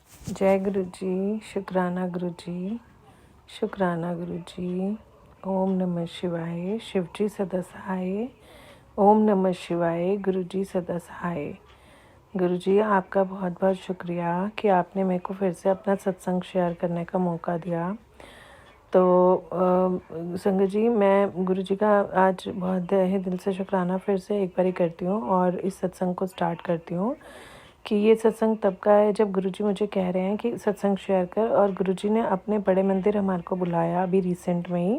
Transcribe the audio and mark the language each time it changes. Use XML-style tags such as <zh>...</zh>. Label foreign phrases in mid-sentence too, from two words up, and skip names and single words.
<hi>जय गुरु जी, शुक्राना गुरु जी, शुक्राना गुरु जी। ओम नमः शिवाय, शिव जी सदा सहाय। ओम नमः शिवाय, गुरु जी सदा सहाय। गुरु जी आपका बहुत बहुत शुक्रिया कि आपने मेरे को फिर से अपना सत्संग शेयर करने का मौका दिया। तो संगत जी, मैं गुरु जी का आज बहुत तहे दिल से शुक्राना फिर से एक बारी करती हूँ और इस सत्संग को स्टार्ट करती हूँ कि ये सत्संग तब का है जब गुरुजी मुझे कह रहे हैं कि सत्संग शेयर कर, और गुरुजी ने अपने बड़े मंदिर हमारे को बुलाया अभी रिसेंट में ही।</hi>